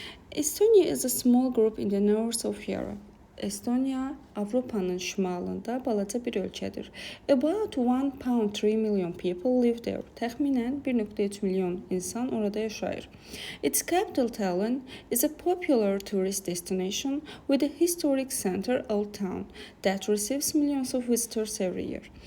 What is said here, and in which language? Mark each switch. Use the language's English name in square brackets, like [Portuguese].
[English] Estonia is a small group in the north of Europe. [Azerbaijani] Estonia Avropanın şimalında balaca bir ölkədir. [English] About 1.3 million people live there. [Azerbaijani] Təxminən 1.3 milyon insan orada yaşayır. [English] Its capital Tallinn is a popular tourist destination with a historic center old town that receives millions of visitors every year.